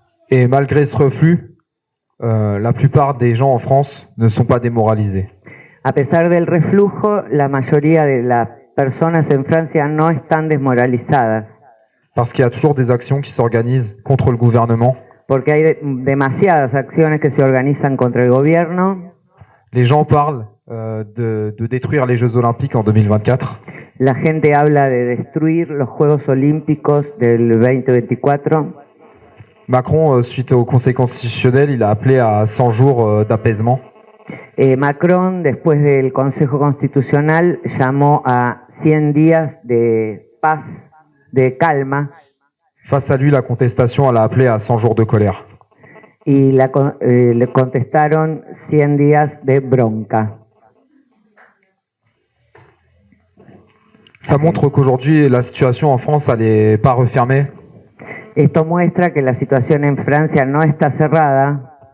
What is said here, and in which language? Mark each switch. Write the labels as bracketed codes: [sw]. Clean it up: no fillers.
[fr] Et malgré ce reflux, la plupart des gens en France ne sont pas démoralisés. [es] A pesar del reflujo, la mayoría de las personas en Francia no están desmoralizadas. [fr] Parce qu'il y a toujours des actions qui s'organisent contre le gouvernement. [es] Porque hay demasiadas acciones que se organizan contra el gobierno. [fr] Les gens parlent de détruire les Jeux Olympiques en 2024. [es] La gente habla de destruir los Juegos Olímpicos del 2024. [fr] Macron, suite au Conseil constitutionnel, il a appelé à 100 jours d'apaisement. [es] Macron, después del Consejo Constitucional, llamó a 100 días de paz, de calma. [fr] Face à lui, la contestation, elle a appelé à 100 jours de colère. [es] Y le contestaron 100 días de bronca. [fr] Ça montre qu'aujourd'hui, la situation en France, elle n'est pas refermée. [es] Esto muestra que la situación en Francia no está cerrada.